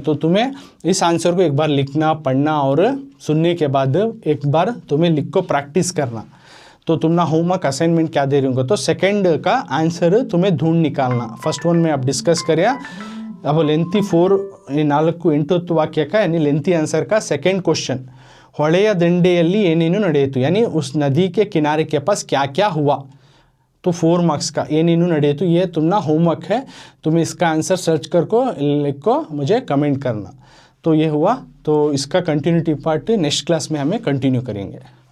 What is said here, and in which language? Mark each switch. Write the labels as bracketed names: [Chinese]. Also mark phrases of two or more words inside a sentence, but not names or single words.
[Hindi] तो तुम्हें इस आंसर को एक बार लिखना, पढ़ना और सुनने के बाद एक बार तुम्हें लिख को प्रैक्टिस करना। तो तुम ना [English] homework assignment [Hindi] क्या दे रही हूँ, तो सेकंड का आंसर तुम्हें ढूंढ निकालना। [English] first one [Hindi] में आप डिस्कस करिए। अब लेंथी 4-8 वाक्य का यानी [English] lengthy answer [Hindi] का [English] second question, [Kannada] ಹೊಳೆಯ ದಂಡೆಯಲ್ಲಿ ಏನೇನು ನಡೆಯಿತು, [Hindi] यानी उस नदी के किनारे के पास क्या क्या हुआ। तो 4 मार्क्स का [Kannada] ಏನೇನು ನಡೆಯಿತು, [Hindi] ये तुम ना होमवर्क है, तुम्हें इसका आंसर सर्च करको लिख को मुझे कमेंट करना। तो ये हुआ, तो इसका [English] continuity part next class [Hindi] में हमें कंटिन्यू करेंगे।